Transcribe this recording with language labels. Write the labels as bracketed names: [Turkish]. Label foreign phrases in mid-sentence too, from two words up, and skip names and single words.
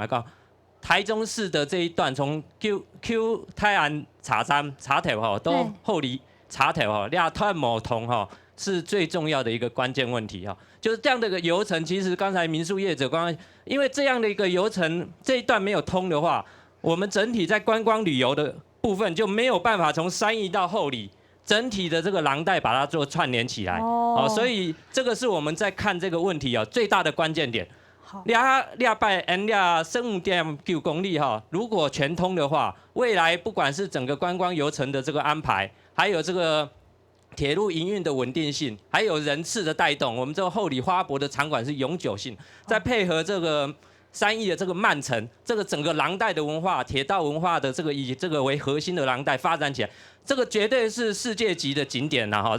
[Chinese] 台中市的這一段從 Q 泰安茶頭到后里茶頭突冇通是最重要的一個關鍵問題就是這樣的一個遊程，其實剛才民宿業者因為這樣的一個遊程這一段沒有通的話，我們整體在觀光旅遊的部分就没有办法从山义到后里整体的这个廊带把它做串联起来。所以这个是我们在看这个问题最大的关键点。2.9公里如果全通的话，未来不管是整个观光游程的这个安排，还有这个铁路营运的稳定性，还有人次的带动，我们这个后里花博的场馆是永久性，再配合这个山义的这个慢城，这个整个廊带的文化、铁道文化的这个以这个为核心的廊带发展起来，这个绝对是世界级的景点啦！